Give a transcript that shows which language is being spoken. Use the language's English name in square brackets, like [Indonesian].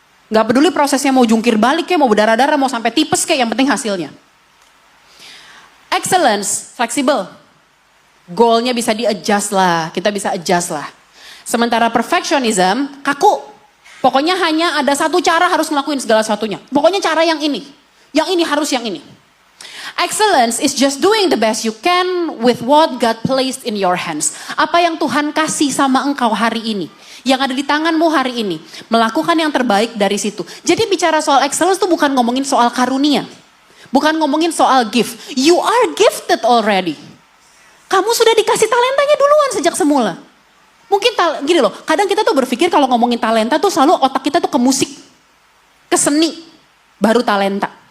[Indonesian] Gak peduli prosesnya mau jungkir balik kayak, mau berdarah-darah, mau sampai tipes kayak, yang penting hasilnya. Excellence, fleksibel. Goalnya bisa di-adjust lah, kita bisa adjust lah. Sementara perfectionism, kaku. Pokoknya hanya ada satu cara harus ngelakuin segala sesuatunya. Pokoknya cara yang ini. Yang ini harus yang ini. [English] Excellence is just doing the best you can with what God placed in your hands. [Indonesian] Apa yang Tuhan kasih sama engkau hari ini. Yang ada di tanganmu hari ini. Melakukan yang terbaik dari situ. Jadi bicara soal excellence itu bukan ngomongin soal karunia. Bukan ngomongin soal gift. [English] You are gifted already. [Indonesian] Kamu sudah dikasih talentanya duluan sejak semula. Mungkin gini loh, kadang kita tuh berpikir kalau ngomongin talenta tuh selalu otak kita tuh ke musik. Ke seni. Baru talenta.